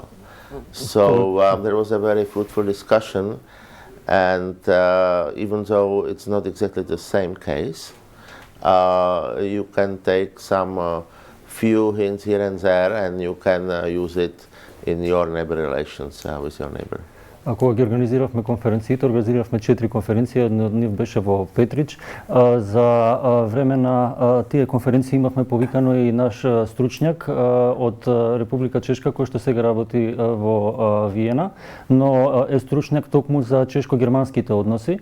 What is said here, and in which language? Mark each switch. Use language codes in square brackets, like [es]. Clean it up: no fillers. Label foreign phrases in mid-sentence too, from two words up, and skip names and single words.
[en] So there was a very fruitful discussion, and even though it's not exactly the same case, you can take some few hints here and there, and you can use it in your neighbor relations with your neighbor. [mk] Кога ги организиравме конференциите, организиравме 4 конференции, една од нив беше во Петрич. За време на тие конференции имавме повикано и наш стручњак од Република Чешка, кој што сега работи во Виена, но е стручњак токму за чешко-германските односи.